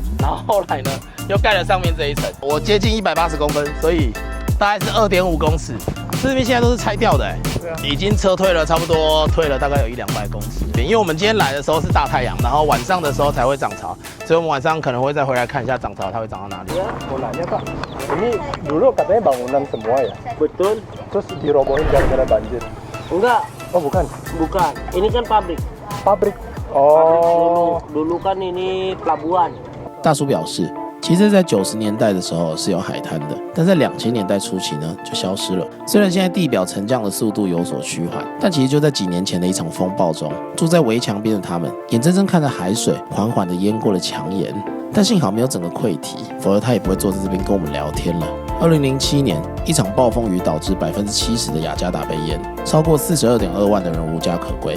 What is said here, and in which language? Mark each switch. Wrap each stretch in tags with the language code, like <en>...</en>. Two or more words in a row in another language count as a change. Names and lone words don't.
<zh>然后后来呢，又盖了上面这一层。我接近180公分，所以大概是2.5公尺。这边现在都是拆掉的，已经撤退了，差不多退了大概有100-200公尺。因为我们今天来的时候是大太阳，然后晚上的时候才会涨潮，所以我们晚上可能会再回来看一下涨潮它会涨到哪里。</zh> <id>我 nanya Pak, ini dulu katanya bangunan semua ya? Betul. Terus dirobohin gara-gara banjir? Enggak. Oh bukan? Bukan. Ini kan pabrik. Pabrik. Oh. Dulu kan ini pelabuhan.</id> <zh>大叔表示，其实在90年代的时候是有海滩的，但在2000年代初期呢就消失了。虽然现在地表沉降的速度有所趋缓，但其实就在几年前的一场风暴中，住在围墙边的他们眼睁睁看着海水缓缓地淹过了墙沿，但幸好没有整个溃堤，否则他也不会坐在这边跟我们聊天了。2007年，一场暴风雨导致70%的雅加达被淹，超过42.2万的人无家可归。</zh>